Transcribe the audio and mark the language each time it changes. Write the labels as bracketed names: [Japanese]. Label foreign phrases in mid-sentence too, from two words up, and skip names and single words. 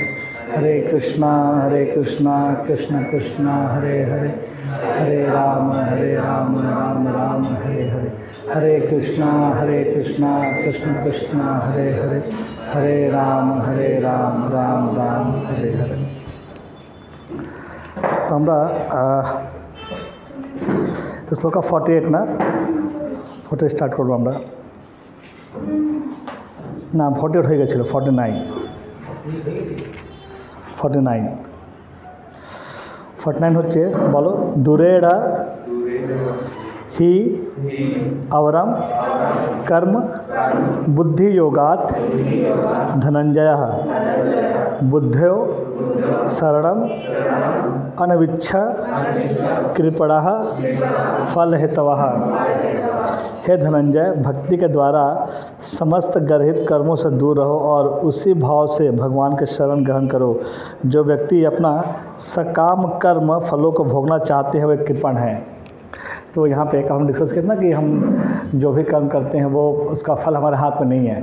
[Sanskrit] हरे कृष्णा कृष्ण कृष्ण हरे हरे, हरे राम राम राम हरे हरे। हरे कृष्णा कृष्ण कृष्ण हरे हरे, हरे राम राम राम हरे हरे। [Bangla] तो আমরা শ্লোক 48 না 40 স্টার্ট করব আমরা, না 48 হয়ে গেছিল, 49 হচ্ছে, বলো। [Sanskrit] দূরেড়া हि अवरम कर्म बुद्धि योगात धनंजय बुद्धयो शरणम अनविच्छ कृपणः फल हेतवः। [Hindi] हे धनंजय, भक्ति के द्वारा समस्त गर्हित कर्मों से दूर रहो और उसी भाव से भगवान के शरण ग्रहण करो। जो व्यक्ति अपना सकाम कर्म फलों को भोगना चाहते हैं वे कृपण हैं। तो यहाँ पे हम डिस्कस किया ना कि हम जो भी कर्म करते हैं वो उसका फल हमारे हाथ में नहीं है।